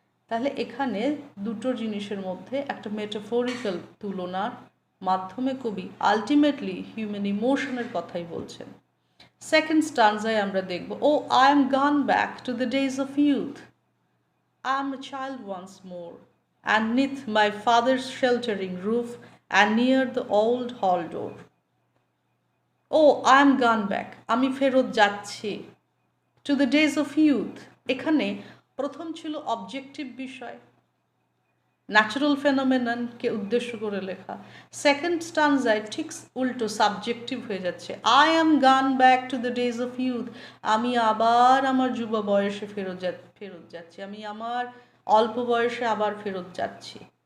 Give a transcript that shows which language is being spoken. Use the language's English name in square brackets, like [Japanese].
[Bangla] তাহলে এখানে দুটো জিনিসের মধ্যে একটা মেটাফরিক্যাল তুলনার মাধ্যমে কবি আলটিমেটলি হিউম্যান ইমোশনের কথাই বলছেন। সেকেন্ড স্টানজায় আমরা দেখব, [English] O I am gone back to the days of youth, I am a child once more, and 'neath my father's sheltering roof, and near the old hall door. O I am gone back, [Bangla] আমি ফেরত যাচ্ছি, [English] To the days of youth. [Bangla] এখানে প্রথম ছিল objective বিষয়, natural ফেনোমেননকে উদ্দেশ্য করে লেখা। সেকেন্ড স্টানজায় ঠিক উল্টো, সাবজেক্টিভ হয়ে যাচ্ছে, [English] I am gone back to the days of youth, [Bangla] আমি আবার আমার যুব বয়সে ফেরত যাচ্ছি, আমি আমার অল্প বয়সে আবার ফেরত যাচ্ছি।